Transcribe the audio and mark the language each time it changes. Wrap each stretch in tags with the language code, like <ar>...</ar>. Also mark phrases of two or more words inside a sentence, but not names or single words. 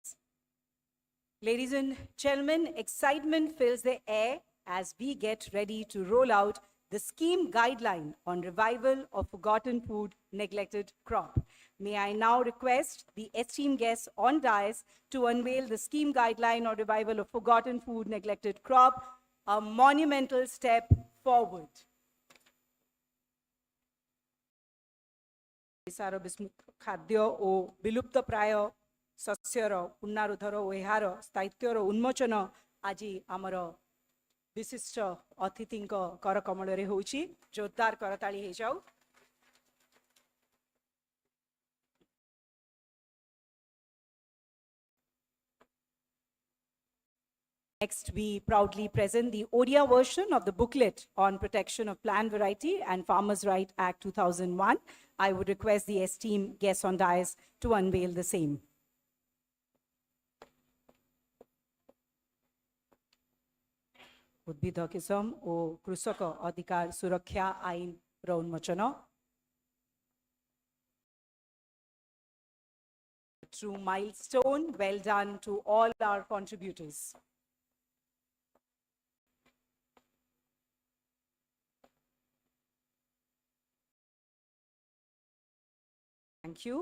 <en>Ladies and gentlemen, excitement fills the air as we get ready to roll out the scheme guideline on revival of forgotten food, neglected crop. May I now request the esteemed guests on dais to unveil the scheme guideline on revival of forgotten food, neglected crop, a monumental step forward.</en> <or>ଓଡ଼ିଶାର ଖାଦ୍ୟ ଓ ବିଲୁପ୍ତ ପ୍ରାୟ ଶସ୍ୟର ପୁନରୁଦ୍ଧାର ଓ ଏହାର ସ୍ଥାୟିତ୍ୱର ଉନ୍ମୋଚନ ଆଜି ଆମର ବିଶିଷ୍ଟ ଅତିଥିଙ୍କ କରକମଳରେ ହେଉଛି। ଜୋରଦାର କରତାଳି ହେଇଯାଉ।</or> <en>Next, we proudly present the Odia version of the booklet on protection of plant variety and Farmers' Right Act 2001. I would request the esteemed guests on dais to unveil the same.</en> <or>ଉଦ୍ଭିଦ କିସମ ଓ କୃଷକ ଅଧିକାର ସୁରକ୍ଷା ଆଇନର ଉନ୍ମୋଚନ।</or> <en>True milestone, well done to all our contributors. Thank you.</en>